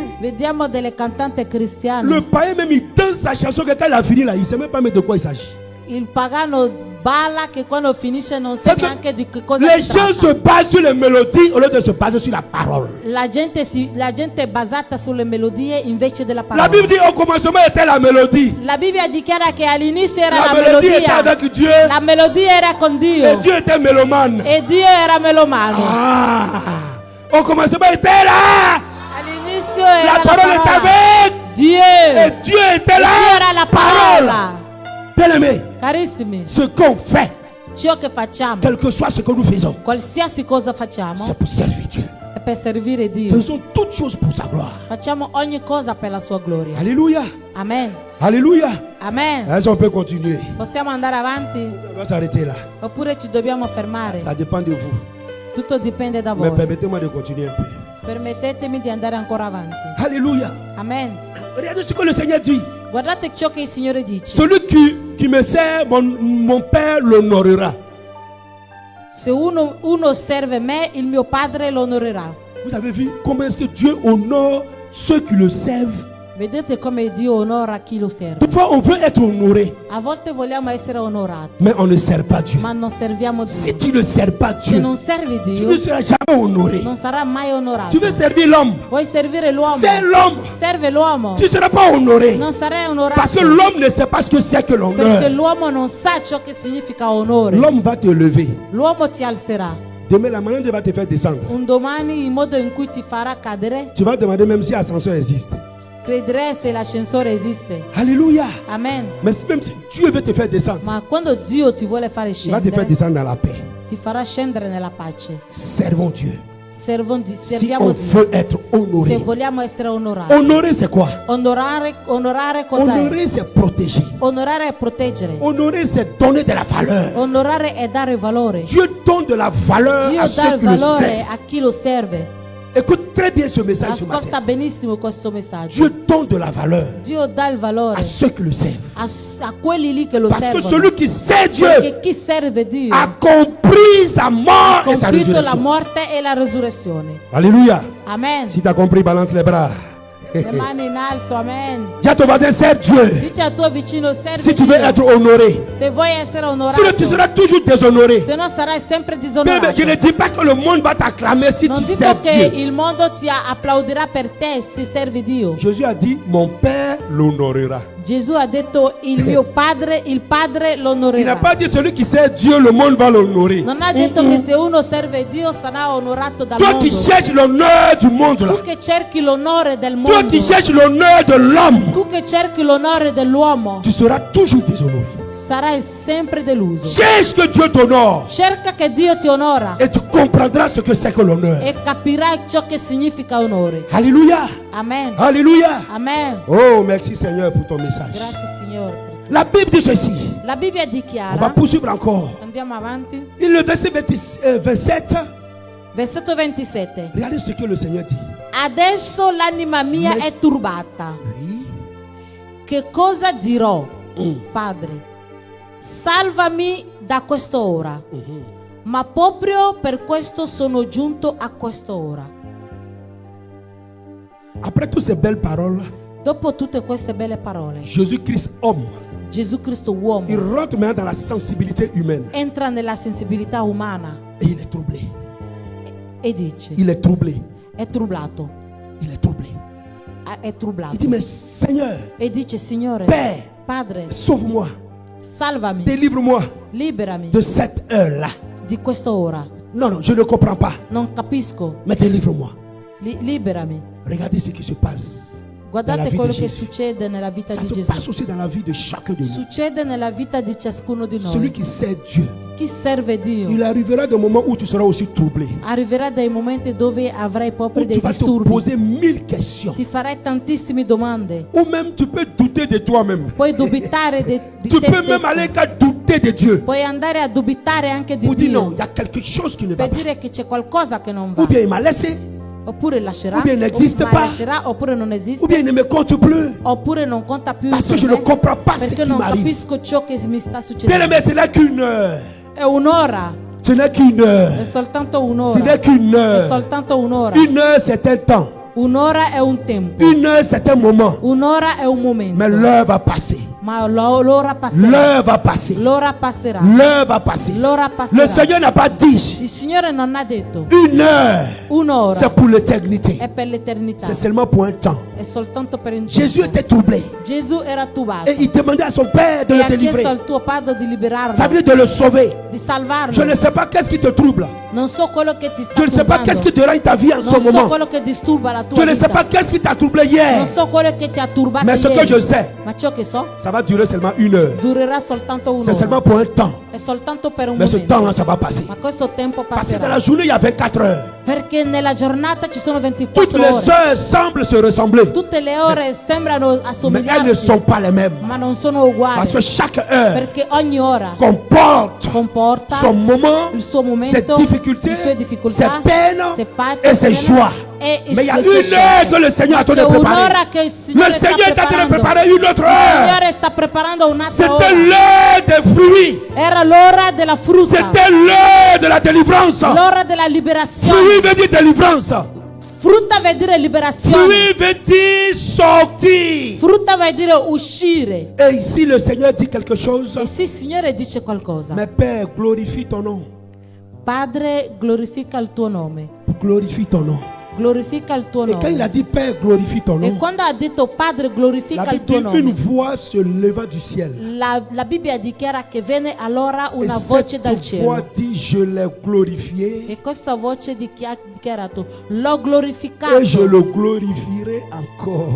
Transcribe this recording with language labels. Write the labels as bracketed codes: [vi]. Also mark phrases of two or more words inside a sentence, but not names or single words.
[it] Vediamo delle cantanti cristiane. [fr] Le païen même il danse sa chanson que quand il a fini là, il ne sait même pas de quoi il s'agit. [it] Il pagano balla che quando finisce non sa [fr] C'est que [it] neanche di che cosa [fr] les [it] si [fr] gens [it] tratta. [fr] se basent sur les mélodies au lieu de se baser sur la parole. [it] La gente è basata sulle melodie invece della [fr] La [it] parola. [fr] Bible dit au commencement était la mélodie. [it] La Bibbia dichiara che all'inizio era [fr] La [it] la [fr] mélodie était [it] melodia. [fr] avec Dieu. [it] La melodia era con [fr] Et [it] Dio. [fr] Dieu était mélomane. [it] E Dio era melomano. [fr] Ah, au commencement était là. [it] All'inizio era [fr] La [it] la [fr] parole était [it] parola. [fr] avec. [it] Dio. [fr] Et Dieu était [it] Dio [fr] là. [it] era la parola. [fr] Bien-aimé, [it] Carissimi, [fr] ce qu'on fait, [it] ciò che facciamo, [fr] quel que soit ce que nous faisons, [it] qualsiasi cosa facciamo, [fr] c'est pour servir Dieu. [it] è per servire Dio. [fr] Faisons toutes choses pour sa gloire. [it] Facciamo ogni cosa per la sua gloria. [fr] Alléluia. Amen. Alléluia. Amen. Est-ce qu'on peut continuer? [it] Possiamo andare avanti [fr] On doit s'arrêter là. [it] oppure ci dobbiamo fermare? [fr] Ça dépend de vous. [it] Tutto dipende da [fr] Mais [it] voi. [fr] permettez-moi de continuer un peu. [it] Permettetemi di andare ancora avanti. [fr] Alléluia. Amen. Regardez ce que le Seigneur dit. [it] Guardate ciò che il Signore dice. [fr] Celui qui me sert, mon Père l'honorera. [it] Se uno serve me, il mio Padre lo onorerà. [fr] Vous avez vu comment est-ce que Dieu honore ceux qui le servent? [it] Vedete come Dio onora chi lo serve. [fr] Toutefois, on veut être honoré, [it] A volte vogliamo essere onorati, [fr] mais on ne sert pas Dieu. [it] ma non serviamo [fr] Si [it] Dio. [fr] tu ne sers pas [it] Se [fr] Dieu, [it] non servi [fr] tu [it] Dio, [fr] ne seras jamais honoré. [it] non sarà mai onorato. [fr] Tu veux servir l'homme, [it] Vuoi servire l'uomo? [fr] c'est l'homme. [it] Serve l'uomo. [fr] Tu ne seras pas honoré. [it] Non sarai [fr] Parce que [it] onorato. [fr] l'homme ne sait pas ce que c'est que [it] Perché [fr] l'honneur. [it] l'uomo non sa ciò che significa onore. [fr] L'homme va te lever. [it] L'uomo ti alzerà. [fr] Demain, la manière va te faire descendre. [it] Un domani il modo in cui ti farà cadere, [fr] Tu vas demander même si l'ascenseur existe. [it] crederai se l'ascensore esiste. [fr] Alléluia. Amen. Mais même si Dieu veut te faire descendre, [it] Ma quando Dio ti vuole fare [fr] il va te faire [it] scendere, [fr] descendre dans la paix. [it] ti farà scendere nella pace. [fr] Servons Dieu. [it] Serviamo [fr] Si on [it] Dio. [fr] veut être [it] Se [fr] honoré. [it] vogliamo essere onorati. [fr] Honorer, c'est quoi? [it] Onorare cos'è? [fr] Honorer, c'est protéger. [it] Onorare è proteggere. [fr] Honorer, c'est donner de la valeur. [it] Onorare è dare valore. [fr] Dieu donne de la valeur [it] Dio [fr] à [it] dà [fr] ceux [it] il [fr] qui le [it] valore [fr] servent. [it] a chi lo serve. [fr] Écoute très bien ce message ce [it] Ascolta [fr] matin. [it] benissimo questo messaggio. [fr] Dieu donne de la valeur [it] Dio dà il valore [fr] à ceux qui le servent. [it] a quelli lì che lo [fr] Parce que [it] servono. [fr] celui qui sert Dieu [it] Perché chi serve Dio [fr] a compris sa mort et sa [it] compito la [fr] résurrection. [it] morte e la resurrezione. [fr] Alléluia. Amen. Si tu as compris, balance les bras. [it] Le mani in alto, amen. [fr] Dis à ton voisin, sers Dieu. [it] Dice al tuo vicino, serve [fr] Si tu veux [it] Dio. [fr] être honoré, [it] Se vuoi essere [fr] sinon tu [it] onorato, [fr] seras toujours déshonoré. [it] se no sarai sempre [fr] Mais [it] disonorato. [fr] je ne dis pas que le monde va t'acclamer si [it] Non [fr] tu [it] dico [fr] sers [it] che [fr] Dieu. [it] il mondo ti applaudirà per te se servi Dio. [fr] Jésus a dit, mon Père l'honorera. [it] Gesù ha detto il mio padre, il padre [fr] Il n'a [it] l'onorerà. [fr] pas dit celui qui sert Dieu, le monde va l'honorer. [it] Non ha detto che se uno serve Dio sarà onorato dal [fr] Toi [it] mondo. [fr] qui cherches l'honneur du monde là. [it] Tu che cerchi l'onore del [fr] Toi [it] mondo, [fr] qui cherches l'honneur de l'homme, [it] tu che cerchi l'onore dell'uomo, [fr] tu seras toujours déshonoré. [it] sarai sempre deluso. [fr] Cherche que Dieu t'honore [it] Cerca che Dio ti onora [fr] et tu comprendras ce que c'est que l'honneur. [it] e capirai ciò che significa onore. [fr] Alléluia. Amen. Alléluia. Amen. Oh, merci Seigneur pour ton message. [it] Grazie Signore. [fr] La Bible dit ceci. [it] La Bibbia [fr] On va [it] dichiara, [fr] poursuivre encore. [it] andiamo avanti, [fr] Il le verset 27. [it] versetto 27. [fr] Regardez ce que le Seigneur dit. [it] Adesso l'anima mia Me- è turbata. [fr] Oui. [it] Che cosa dirò, Padre? salvami da quest'ora. Ma proprio per questo sono giunto a quest'ora. [fr] Après toutes ces belles paroles, [it] dopo tutte queste belle parole, [fr] Jésus-Christ homme, [it] Gesù Cristo uomo, [fr] il rentre maintenant dans la sensibilité humaine. [it] Entra nella sensibilità umana. [fr] Et il est troublé. [it] E dice, [fr] il est troublé. [it] È trublato. [fr] Il est troublé. [it] È trublato. [fr] Il dit, mais Seigneur, [it] e dice, Signore, [fr] Père, [it] Padre, [fr] sauve-moi, [it] salvami, [fr] délivre-moi, [it] liberami [fr] de cette heure-là. [it] Di quest'ora. [fr] Non, non, je ne comprends pas. [it] Non capisco. [fr] Mais délivre-moi. [it] Liberami. [fr] Regardez ce qui se passe. [it] Guardate quello che succede nella vita di Gesù. [fr] Ça se passe aussi dans la vie de chacun de nous. [it] Succede nella vita di ciascuno di noi. [fr] Celui qui sert Dieu. [it] Chi serve Dio. [fr] Il arrivera des moments où tu seras aussi troublé. [it] Arriverà dei momenti dove avrai proprio dei disturbi. [fr] Tu vas te poser 1000 questions. [it] Ti farai tantissime domande. [fr] Ou même tu peux douter de toi-même. [it] Puoi dubitare di [fr] tu [it] te [fr] peux même aller qu'à douter de Dieu. [it] Puoi andare a dubitare anche di Dio. Dio. [fr] Non, il y a quelque chose qui ne va pas. [it] Per dire che c'è qualcosa che non va. [fr] Ou bien il m'a laissé. [it] Oppure lascerà, [fr] ou bien il n'existe pas, [it] lascerà, oppure non esiste, [fr] ou bien il ne me compte plus, [it] oppure non conta più, [fr] parce que je ne comprends pas ce qui m'arrive. [it] Capisco ciò che mi sta succedendo. [fr] Bien aimé, ce n'est qu'une heure. [it] È un'ora. [fr] Ce n'est qu'une heure. [it] È soltanto un'ora. [fr] Ce n'est qu'une heure. [it] È soltanto un'ora. [fr] Une heure c'est un temps. [it] Un'ora è un tempo. [fr] Une heure c'est un moment. [it] Un'ora è un momento. [fr] Mais l'heure va passer. [it] Ma l'ora passerà. [fr] L'heure va passer. [it] L'ora passerà. [fr] L'heure va passer. [it] L'ora passerà. [fr] Le Seigneur n'a pas dit. [it] Il Signore non ha detto. [fr] Une heure. [it] Un'ora. [fr] C'est pour l'éternité. [it] È per l'eternità. [fr] C'est seulement pour un temps. [it] È soltanto per un tempo. [fr] Jésus était troublé. [it] Gesù era turbato. [fr] Et il demandait à son père de le délivrer. [it] Al tuo padre di liberarlo. [fr] Ça veut dire de le sauver. [it] Di salvarlo. [fr] Je ne sais pas qu'est-ce qui te trouble. [it] Non so quello che ti sta [fr] Je ne sais pas qu'est-ce qui dérange ta vie en ce moment. [it] Non so quello che disturba la tua vita. [fr] Je ne sais pas qu'est-ce qui t'a troublé hier. [it] Non so quello che ti ha turbato [fr] mais ce [it] ieri. [fr] Que je sais, [it] ma ciò che so, [fr] ça va durer seulement une heure. [it] Durerà soltanto un'ora. [fr] C'est seulement pour un temps. [it] È soltanto per un [fr] mais [it] momento. [fr] ce temps-là, ça va passer. [it] Ma questo tempo passerà. [fr] Parce que dans la journée, il y a 24 heures. [it] Perché nella giornata ci sono 24 [fr] Toutes les heures semblent se ressembler. [it] Tutte le ore sembrano assomigliarsi. [fr] Mais elles ne sont pas les mêmes. [it] Ma non sono uguali. [fr] Parce que chaque heure [it] perché ogni ora [fr] comporta son moment, [it] il suo momento, [fr] ses difficultés, [it] le sue difficoltà, [fr] ses peines et ses joies. Mais il y a une heure que le Seigneur a de préparer. Le Seigneur est en train de préparer une autre heure. C'était l'heure des fruits. [it] Era l'ora della frutta. [fr] C'était l'heure de la délivrance. [it] L'ora della liberazione. [fr] Fruit veut dire délivrance. [it] Frutta vuol dire liberazione. [fr] Fruit veut dire sortir. [it] Frutta vuol dire uscire. [fr] Et ici le Seigneur dit quelque chose. [it] E sì, il Signore dice qualcosa. [fr] Mais Père, glorifie ton nom. [it] Padre, glorifica il tuo nome. [fr] Glorifie ton nom. [it] Glorifica il tuo nome. [fr] Et quand il a dit Père, glorifie ton nom. [it] E quando ha detto Padre, glorifica il tuo nome. [fr] Une voix se leva du ciel. [it] La Bibbia dichiara che venne allora una voce dal cielo. [fr] Voix dit je l'ai glorifié. [it] E questa voce ha dichiarato l'ho glorificato. [fr] Et je le glorifierai encore.